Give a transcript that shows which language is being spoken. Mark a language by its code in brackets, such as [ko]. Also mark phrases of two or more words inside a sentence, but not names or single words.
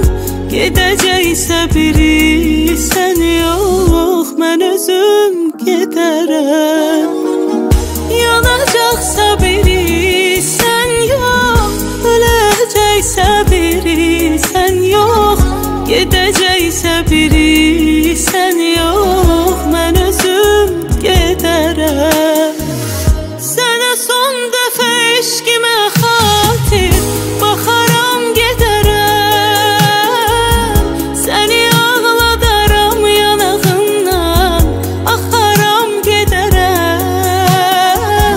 [az] Gedəcəksə biri [tr] sen yok, [az] mən özüm gedərəm. Yanacaqsa biri [tr] sen yok, [az] öləcəksə biri [tr] sen yok. [az] Gedəcəksə biri [tr] sen yok, [az] mən özüm gedərəm. Sənə son dəfə eşqimə xatir baxaram gedərəm. Səni ağladaram yanağından, axaram gedərəm.